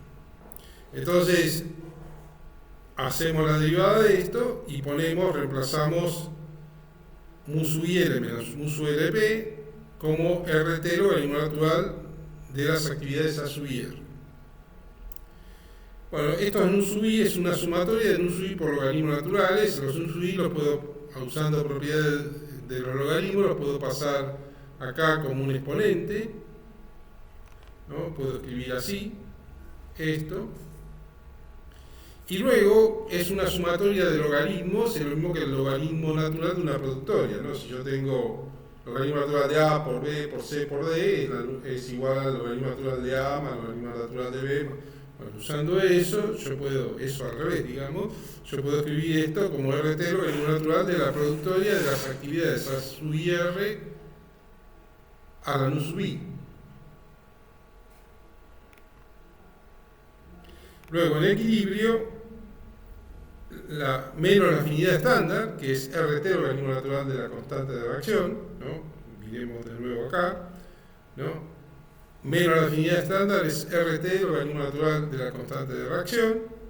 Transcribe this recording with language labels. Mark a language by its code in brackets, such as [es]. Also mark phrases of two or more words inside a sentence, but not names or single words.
[es] Entonces, hacemos la derivada de esto y reemplazamos mu sub i L menos mu sub LP como RT logaritmo natural de las actividades A sub i R. Bueno, esto nu sub i es una sumatoria de nu sub i por logaritmos naturales. Los nu sub i los puedo, usando propiedades de los logaritmos, los puedo pasar acá como un exponente, ¿no? Puedo escribir así, esto. Y luego es una sumatoria de logaritmos, es lo mismo que el logaritmo natural de una productoria, ¿no? Si yo tengo logaritmo natural de A por B por C por D, es igual al logaritmo natural de A más logaritmo natural de B. Bueno, usando eso, eso al revés, digamos, yo puedo escribir esto como RT logaritmo natural de la productoria de las actividades A sub i R a la nu sub i. Luego, en equilibrio, menos la afinidad estándar, que es RT logaritmo natural de la constante de reacción, ¿no? Miremos de nuevo acá, ¿no? Menos la afinidad estándar es RT logaritmo natural de la constante de reacción.